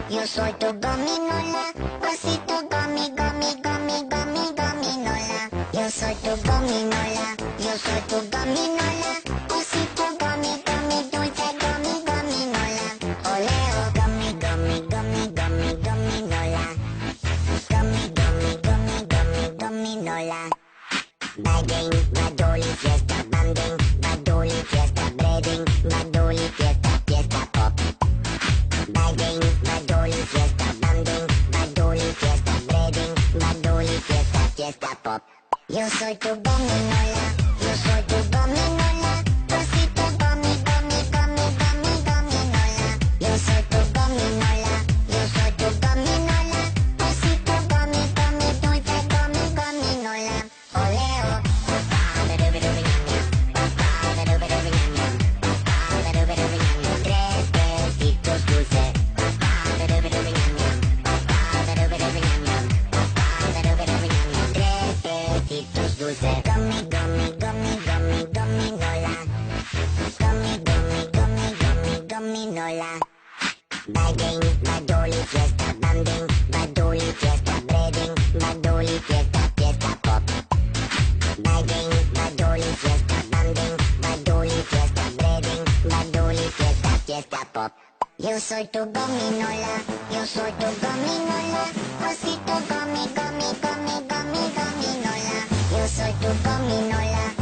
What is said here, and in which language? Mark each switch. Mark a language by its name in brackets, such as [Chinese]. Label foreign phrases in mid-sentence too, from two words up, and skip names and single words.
[Spanish] Yo soy tu gominola, osito gomi, gomi, gomi, gomi, gominola. Yo soy tu gominola, yo soy tu gominola, osito gomi, gomi, dulce gomi, gominola. Oleo, gomi, gomi, gomi, gomi, gominola. Gomi, gomi, gomi, gomi, gominola. Bagging, badoli, fiesta, banding, badoli, fiesta, breading, badoli, fiesta, fiesta pop. Bagging, badoli, fiesta, banding, badoli, fiesta, breading, badoli, fiesta, fiesta pop. Yo soy tu gominola, yo soy tu gominola, osito gomi, gomi, gomi, gomi, gominola. Yo soy tu gominola, yo soy tu gominola, osito gomi, gomi, dulce gomi, gominola. Oleo, papá, tres besitos dulces. Tres besitos dulces. [English] Gummy, gummy, gummy, gummy, gominola. Gummy, gummy, gummy, gummy, gominola. Bagging, badoli, fiesta, banding, badoli, fiesta, breading, badoli, fiesta, fiesta pop. Bagging, badoli, fiesta, banding, badoli, fiesta, breading, badoli, fiesta, fiesta pop. [Spanish] Yo soy tu gominola, yo soy tu gominola, osito gomi, gomi, gomi, gomi, gominola. Yo soy tu gominola,